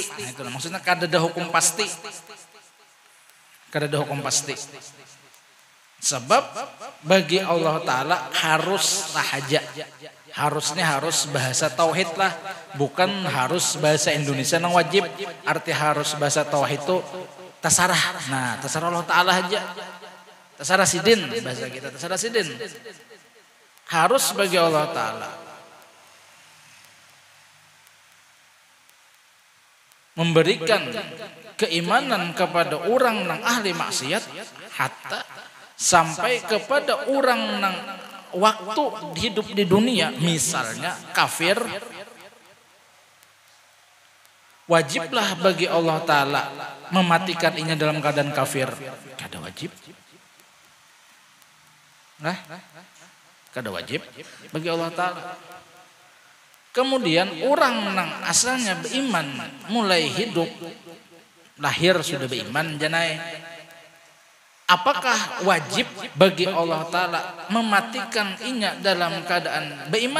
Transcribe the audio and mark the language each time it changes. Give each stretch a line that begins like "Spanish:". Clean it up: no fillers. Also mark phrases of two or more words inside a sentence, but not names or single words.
Indonesian: Nah, itu maksudnya kada ada hukum pasti. Kada ada hukum pasti. Sebab bagi Allah Ta'ala harus sahaja. Harusnya harus bahasa tauhid lah, bukan harus bahasa Indonesia yang wajib. Arti harus bahasa tauhid itu tasarah. Nah, tasarah Allah Ta'ala aja. Tasarah sidin bahasa kita, tasarah sidin. Harus bagi Allah Ta'ala. Memberikan keimanan kepada orang yang ahli maksiat, hatta sampai kepada orang yang waktu hidup di dunia misalnya kafir, wajiblah bagi Allah Ta'ala mematikan inya dalam keadaan kafir. Kada wajib. Nah, kada wajib bagi Allah Ta'ala. Kemudian orang yang asalnya beriman, mulai hidup lahir sudah beriman janai, apakah wajib bagi Allah Ta'ala mematikan inya dalam keadaan beriman?